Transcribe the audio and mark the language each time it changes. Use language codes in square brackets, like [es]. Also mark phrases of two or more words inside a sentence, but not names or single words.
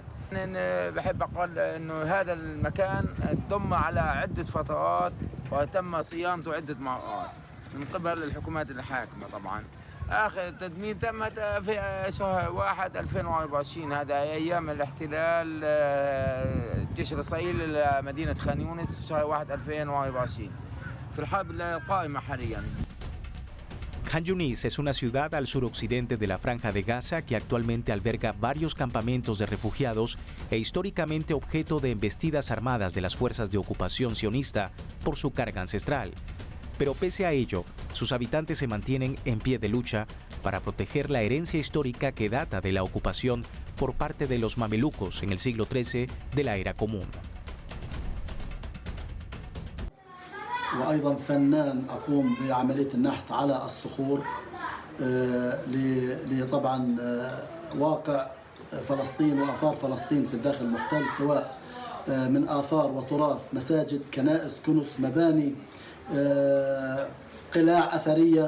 [ar] بحب أقول أنه هذا المكان ضم على عدة فترات وتم صيانته عدة مرات من قبل الحكومات الحاكمة طبعا. آخر تدمير تم في شهر 1 2024 هذا أيام الاحتلال الجيش الإسرائيلي لمدينة خان يونس شهر 1 2024 في الحرب القائمة حاليا. [es] Khan Yunis es una ciudad al suroccidente de la Franja de Gaza que actualmente alberga varios campamentos de refugiados e históricamente objeto de embestidas armadas de las fuerzas de ocupación sionista por su carga ancestral. Pero pese a ello, sus habitantes se mantienen en pie de lucha para proteger la herencia histórica que data de la ocupación por parte de los mamelucos en el siglo XIII de la era común. [ar] وأيضا فنان أقوم بعملية النحت على الصخور لطبعا واقع فلسطين وآثار فلسطين في الداخل المحتل سواء من آثار وتراث مساجد كنائس كنوس مباني قلاع أثرية.